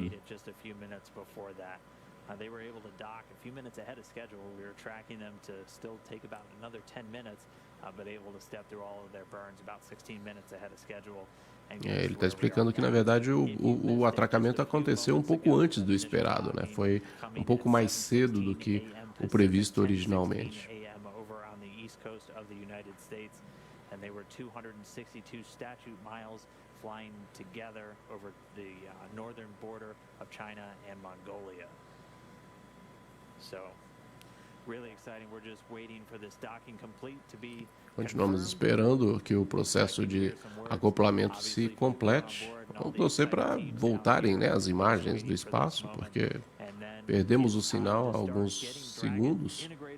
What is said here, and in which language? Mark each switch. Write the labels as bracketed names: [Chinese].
[English] made it just a few minutes before that. They were able to dock a few minutes ahead of schedule. We were tracking them to still take about another 10 minutes, but able to step through all of their burns about 16 minutes ahead of schedule. [Portuguese] Ele está explicando que, na verdade, o atracamento aconteceu um pouco antes do esperado, né? Foi um pouco mais cedo do que o previsto originalmente. [English] Over on the east coast of the United States, and they were 262 statute miles flying together over the northern border of China and Mongolia. So, really exciting. We're just waiting for this docking complete to be [Portuguese] Continuamos esperando que o processo de acoplamento se complete. Vamos torcer para voltarem, né, as imagens do espaço, porque perdemos o sinal há alguns segundos.